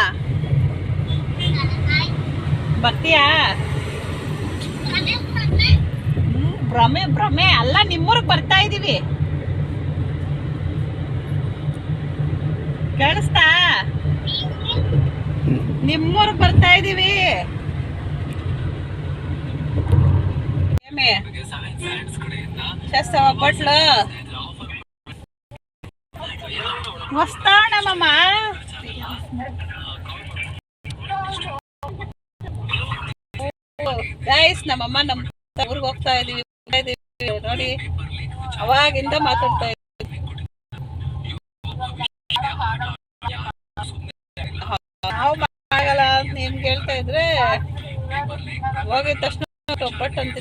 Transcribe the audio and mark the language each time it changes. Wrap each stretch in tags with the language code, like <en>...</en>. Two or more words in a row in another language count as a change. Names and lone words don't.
<kn>ಬರ್ತೀಯಾ? ಭ್ರಮೆ ಅಲ್ಲ, ನಿಮ್ಮೂರಿಗೆ ಬರ್ತಾ ಇದೀವಿ. ಕೇಳಿಸ್ತಾ? ನಿಮ್ಮೂರಿಗೆ ಬರ್ತಾ ಇದೀವಿ.</kn> <te>చేస్తావా బట్లు వస్తానమ్మా.</te> <kn>ಗೈಸ್ ನಮ್ಮಮ್ಮ ನಮ್ಮ ಊರಿಗೆ ಹೋಗ್ತಾ ಇದೀವಿ ನೋಡಿ, ಅವಾಗಿಂದ ಮಾತಾಡ್ತಾ ಇದ್ದೀವಿ. ನಾವು ಆಗಲ್ಲ ಅಂತ ನಿಮ್ಗೆ ಹೇಳ್ತಾ ಇದ್ರೆ ಹೋಗಿದ ತಕ್ಷಣ ಒಬ್ಬಟ್ಟು ಅಂತಿತ್ತು.</kn>